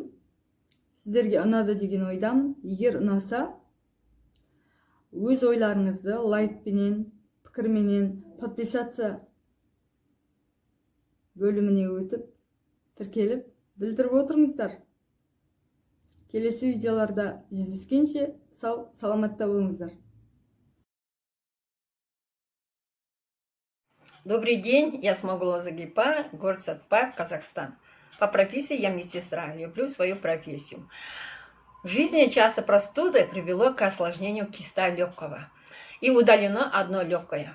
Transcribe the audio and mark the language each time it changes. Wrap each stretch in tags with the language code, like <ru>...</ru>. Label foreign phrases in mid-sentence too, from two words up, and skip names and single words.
<kk>Сіздерге ұнады деген ойдамын. Егер ұнаса, өз ойларыңызды лайкпенен, пікірменен, подписаться бөліміне өтіп, тіркеліп, білдіріп отырыңыздар. Келесі видеоларда жүздескенше сау, саламатта болыңыздар.</kk> <ru>Добрый день, я Смоглова Загипа, город Сатпак, Казахстан. По профессии я медсестра, люблю свою профессию. В жизни часто простуда привело к осложнению киста легкого и удалено одно легкое.</ru>